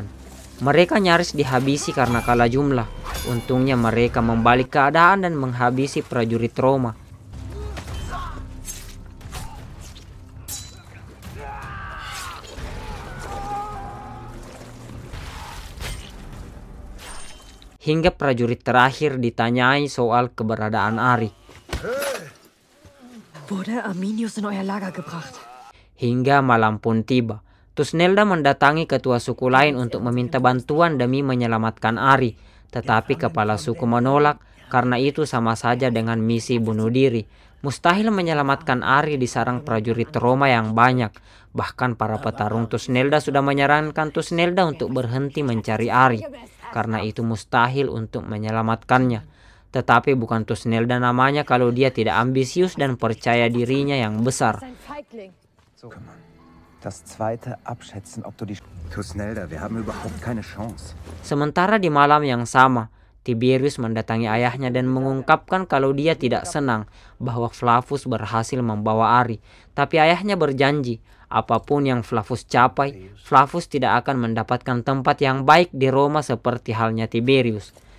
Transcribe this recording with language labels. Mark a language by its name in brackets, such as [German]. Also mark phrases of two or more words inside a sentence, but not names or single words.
[Indonesian] Mereka nyaris dihabisi karena kalah jumlah. Untungnya mereka membalik keadaan dan menghabisi prajurit Roma. Hingga prajurit terakhir ditanyai soal keberadaan Ari. [German] Wurde Arminius in euer Lager gebracht? [Indonesian] Hingga malam pun tiba. Tusnelda mendatangi ketua suku lain untuk meminta bantuan demi menyelamatkan Ari. Tetapi kepala suku menolak karena itu sama saja dengan misi bunuh diri. Mustahil menyelamatkan Ari di sarang prajurit Roma yang banyak. Bahkan para petarung Tusnelda sudah menyarankan Tusnelda untuk berhenti mencari Ari. Karena itu mustahil untuk menyelamatkannya. Tetapi bukan Tusnelda namanya kalau dia tidak ambisius dan percaya dirinya yang besar. [German] Das zweite abschätzen, ob du die... Tusnelda, wir haben überhaupt keine Chance. [Indonesian] Sementara di malam yang sama, Tiberius mendatangi ayahnya dan mengungkapkan kalau dia tidak senang bahwa Flavus berhasil membawa Ari. Tapi ayahnya berjanji, apapun yang Flavus capai, Flavus tidak akan mendapatkan tempat yang baik di Roma seperti halnya Tiberius.